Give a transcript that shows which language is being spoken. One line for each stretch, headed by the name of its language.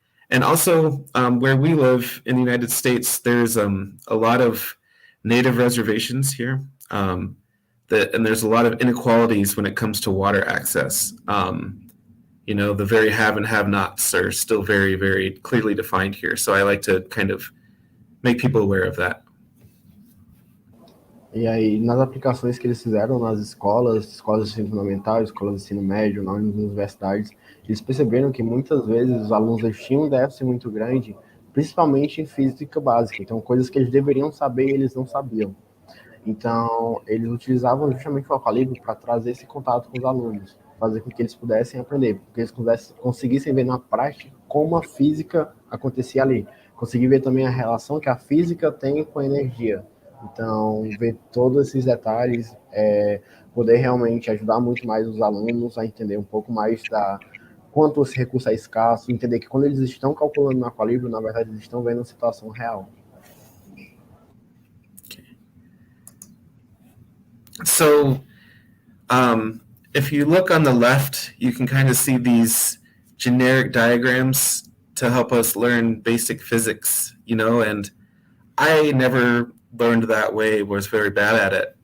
English: And also, where we live in the United States, there's a lot of native reservations here, and there's a lot of inequalities when it comes to water access. The very have and have-nots are still very, very clearly defined here. So I like to kind of make people aware of that.
Portuguese: E aí, nas aplicações que eles fizeram nas escolas de ensino fundamental, escolas de ensino médio, nas universidades, eles perceberam que muitas vezes os alunos tinham um déficit muito grande, principalmente em física básica. Então, coisas que eles deveriam saber, eles não sabiam. Então, eles utilizavam justamente o Aqualibrium para trazer esse contato com os alunos, fazer com que eles pudessem aprender, porque eles conseguissem ver na prática como a física acontecia ali. Conseguir ver também a relação que a física tem com a energia. Então, ver todos esses detalhes, poder realmente ajudar muito mais os alunos a entender um pouco mais quanto esse recurso é escasso, entender que quando eles estão calculando no Aqualibrium, na verdade, eles estão vendo a situação real.
English: So, if you look on the left, you can kind of see these generic diagrams to help us learn basic physics, and I never learned that way, was very bad at it.